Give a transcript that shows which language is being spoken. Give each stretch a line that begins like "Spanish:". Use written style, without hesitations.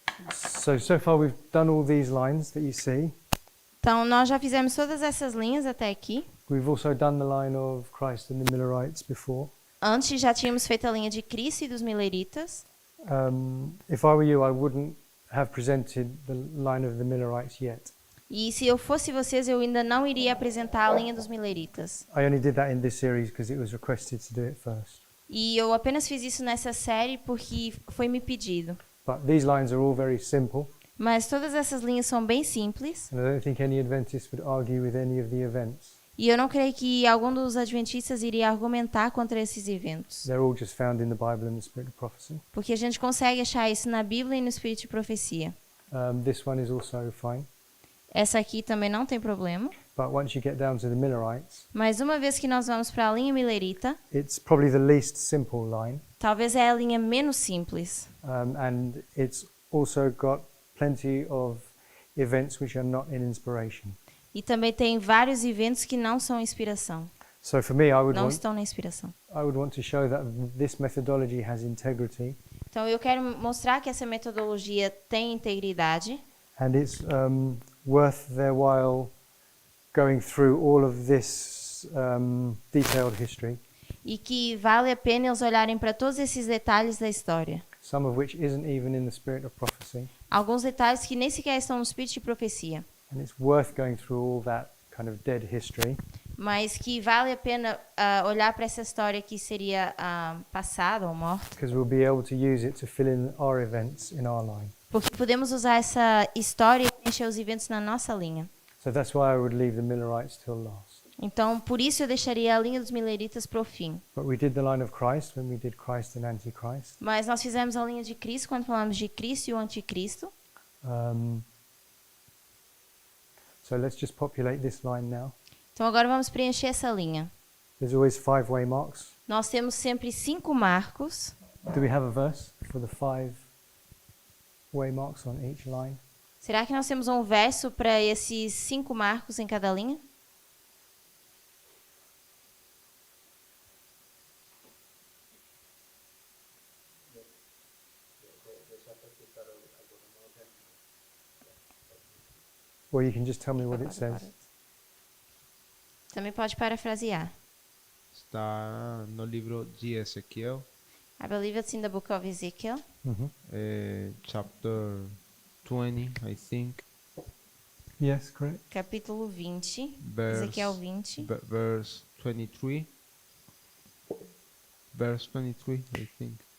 English: So far we've done all these lines that you see.
Portuguese: Então, nós já fizemos todas essas linhas até aqui.
English: We've also done the line of Christ and the Millerites before.
Portuguese: Antes já tínhamos feito a linha de Cristo e dos Mileritas.
English: If I were you, I wouldn't have presented the line of the Millerites yet.
Portuguese: E se eu fosse vocês, eu ainda não iria apresentar a linha dos Mileritas.
English: I only did that in this series because it was requested to do it first.
Portuguese: E eu apenas fiz isso nessa série porque foi me pedido.
English: But these lines are all very simple,
Portuguese: Mas todas essas linhas são bem simples.
English: and I don't think any Adventist would argue with any of the events.
Portuguese: E eu não creio que algum dos adventistas iria argumentar contra esses eventos.
English: They're all just found in the Bible and the Spirit of Prophecy.
Portuguese: Porque a gente consegue achar isso na Bíblia e no Espírito de Profecia.
English: This one is also fine.
Portuguese: Essa aqui também não tem problema.
English: But once you get down to the Millerites,
Portuguese: Mas uma vez que nós vamos para a linha Milerita,
English: it's probably the least simple line.
Portuguese: talvez é a linha menos simples.
English: And it's also got plenty of events which are not in inspiration.
Portuguese: E também tem vários eventos que não são inspiração.
English: So for me,
Portuguese: Não estão na inspiração.
English: I would want to show that this methodology has integrity,
Portuguese: Então eu quero mostrar que essa metodologia tem integridade.
English: and it's worth their while going through all of this detailed history,
Portuguese: E que vale a pena eles olharem para todos esses detalhes da história.
English: some of which isn't even in the Spirit of Prophecy.
Portuguese: Alguns detalhes que nem sequer estão no Espírito de Profecia.
English: And it's worth going through all that kind of dead history,
Portuguese: Mas que vale a pena olhar para essa história que seria passada ou morta.
English: because we'll be able to use it to fill in our events in our line.
Portuguese: Porque podemos usar essa história e encher os eventos na nossa linha.
English: So that's why I would leave the Millerites till last.
Portuguese: Então, por isso eu deixaria a linha dos Mileritas para o fim.
English: But we did the line of Christ when we did Christ and Antichrist.
Portuguese: Mas nós fizemos a linha de Cristo quando falamos de Cristo e o Anticristo.
English: So let's just populate this line now.
Portuguese: Então agora vamos preencher essa linha.
English: There's always 5 waymarks.
Portuguese: Nós temos sempre 5 marcos.
English: Do we have a verse for the 5 waymarks on each line?
Portuguese: Será que nós temos um verso para esses 5 marcos em cada linha?
English: Or you can just tell me what it says.
Portuguese: Também pode parafrasear. Está no livro de Ezequiel,
English: I believe it's in the book of Ezekiel. chapter 20, I think, Yes, correct.
Portuguese: Capítulo 20.
English: verse,
Portuguese: Ezequiel 20.
English: verse 23. Verse 23, I think.